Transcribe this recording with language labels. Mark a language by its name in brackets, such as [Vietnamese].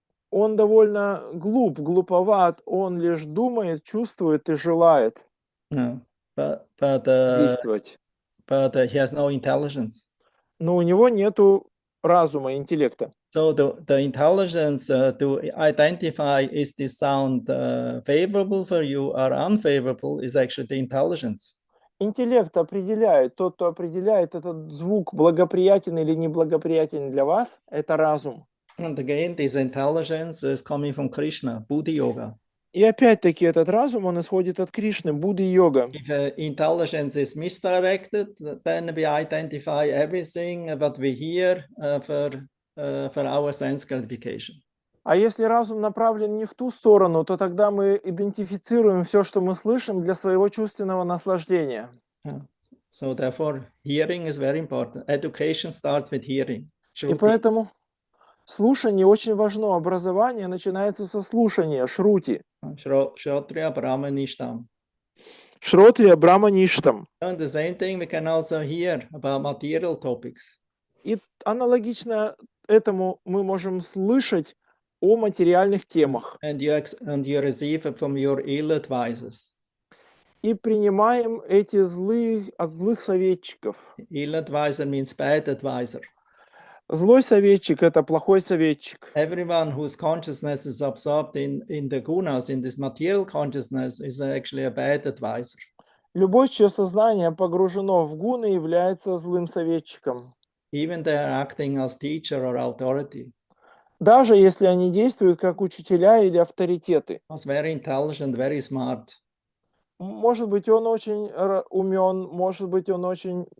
[Russian] Он довольно глуповат, он лишь думает, чувствует и желает действовать. [English] But he has no intelligence. [Russian] Но у него нету разума, интеллекта. [English] So the intelligence to identify is this sound favorable for you or unfavorable is actually the intelligence. [Russian] Интеллект определяет, тот, кто определяет этот звук благоприятен или неблагоприятен для вас, это разум. [English] And again, this intelligence is coming from Krishna, Buddha yoga. [Russian] И опять-таки этот разум, он исходит от Кришны, Будды йога. [English] If intelligence is misdirected, then we identify everything what we hear for our sense gratification. [Russian] А если разум направлен не в ту сторону, то тогда мы идентифицируем все, что мы слышим, для своего чувственного наслаждения. [English] So therefore, hearing is very important. Education starts with hearing. [Russian] И поэтому слушание очень важно. Образование начинается со слушания, шрути. [Sanskrit] Shrotriya Brahmanishtam. Шротрия Брахмаништам. [English] And the same thing we can also hear about material topics. [Russian] И аналогично этому мы можем слышать о материальных темах. [English] And you receive it from your ill advisors. [Russian] И принимаем эти от злых советчиков. [English] Ill advisor means bad advisor. [Russian] Злой советчик – это плохой советчик. [English] Everyone whose consciousness is absorbed in the gunas, in this material consciousness, is actually a bad advisor. [Russian] Любой, чье сознание погружено в гуны, является злым советчиком. [English] Even they are acting as teacher or authority. [Russian] даже если они действуют как учителя или авторитеты. [English] Was very intelligent, very smart. [Russian] Может быть, он очень умен, может быть, он очень